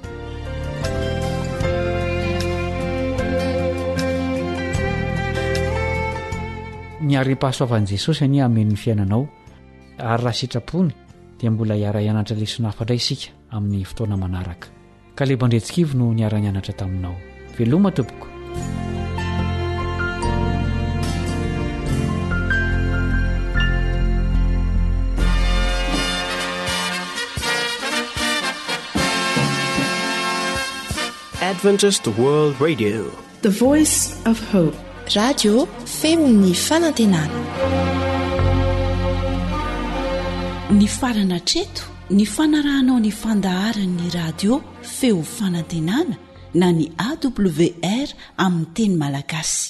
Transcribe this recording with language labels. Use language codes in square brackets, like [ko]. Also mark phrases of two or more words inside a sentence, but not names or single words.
[mg] Ny ary-pahasoavan'i Jesosy any amen'ny fiainanao, ary raha sitrapony dia mbola hiara-hianatra lesona hafa indray isika amin'ny fotoana manaraka. Kalebo Andretsikivy no niara-nianatra taminao. Veloma tompoko. [en] Adventist World Radio, the voice of hope. [mg] Radio femon'ny fanantenana. Ny farana treto, ny fanarahanao ny fandaharan'ny radio feo fanantenana na ny AWR amin'ny teny malagasy.